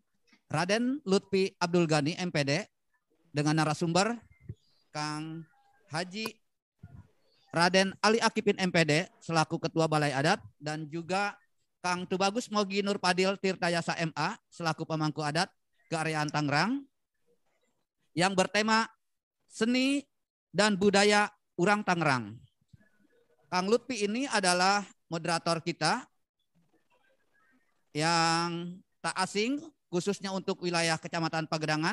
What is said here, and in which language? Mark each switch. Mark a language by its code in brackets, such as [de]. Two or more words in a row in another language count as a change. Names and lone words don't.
[id] Raden Lutfi Abdul Ghani MPD dengan narasumber Kang Haji Raden Ali Akipin MPD selaku Ketua Balai Adat dan juga Kang Tubagus Mogi Nurpadil Tirtayasa MA selaku Pemangku Adat Keareaan Tangerang yang bertema Seni dan Budaya Urang Tangerang. Kang Lutfi ini adalah moderator kita yang tak asing khususnya untuk wilayah Kecamatan Pagedangan.